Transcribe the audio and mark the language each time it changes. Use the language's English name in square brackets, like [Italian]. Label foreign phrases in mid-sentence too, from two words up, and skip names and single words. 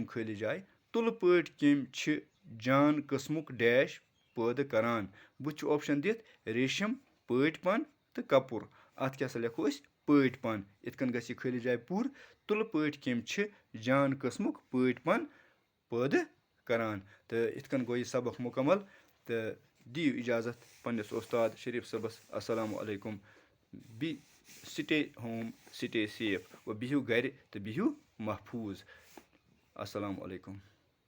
[Kashmiri] خٲلی جاے تُلہٕ پٲٹھۍ کیٚمۍ چھِ جان قٕسمُک ڈیش پٲدٕ کَران بٕتھِ چھُ اوپشَن دِتھ ریشم پٲٹھۍ پَن تہٕ کَپُر اَتھ کیٛاہ سا لیکھو أسۍ پٲٹھۍ پَن یِتھ کٔنۍ گژھِ یہِ خٲلی جاے پوٗرٕ تُلہٕ پٲٹھۍ کیٚمۍ چھِ جان قٕسمُک پٲٹھۍ پَن پٲدٕ کَران تہٕ یِتھ کٔنۍ گوٚو یہِ سبق مُکمل تہٕ دِیِو اِجازت پنٛنِس اُستاد شریٖف صٲبَس [Arabic] اَسَلامُ علیکُم [English] stay home stay safe [Kashmiri] گوٚو بِہِو گَرِ تہٕ بِہِو محفوٗظ [Arabic] اَسَلامُ علیکُم